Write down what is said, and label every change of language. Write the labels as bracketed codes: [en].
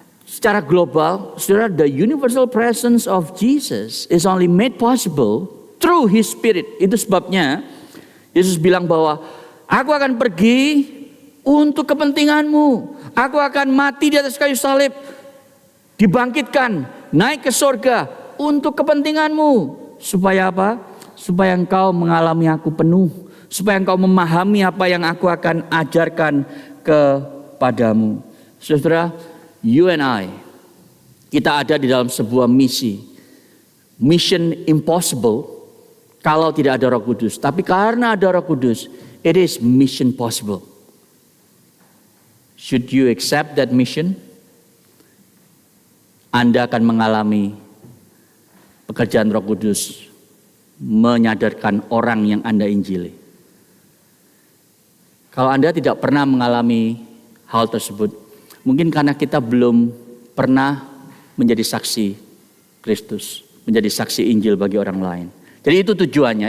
[id] Secara global, saudara, [en] the universal presence of Jesus is only made possible through His Spirit. [id] Itu sebabnya Yesus bilang bahwa aku akan pergi untuk kepentinganmu. Aku akan mati di atas kayu salib, dibangkitkan, naik ke surga untuk kepentinganmu. Supaya apa? Supaya engkau mengalami aku penuh. Supaya engkau memahami apa yang aku akan ajarkan kepadamu. Saudara, [en] you and I, [id] kita ada di dalam sebuah misi. [en] Mission impossible [id] kalau tidak ada Roh Kudus. Tapi karena ada Roh Kudus, [en] it is mission possible. Should you accept that mission? [id] Anda akan mengalami pekerjaan Roh Kudus menyadarkan orang yang Anda injili. Kalau Anda tidak pernah mengalami hal tersebut, mungkin karena kita belum pernah menjadi saksi Kristus, menjadi saksi Injil bagi orang lain. Jadi itu tujuannya.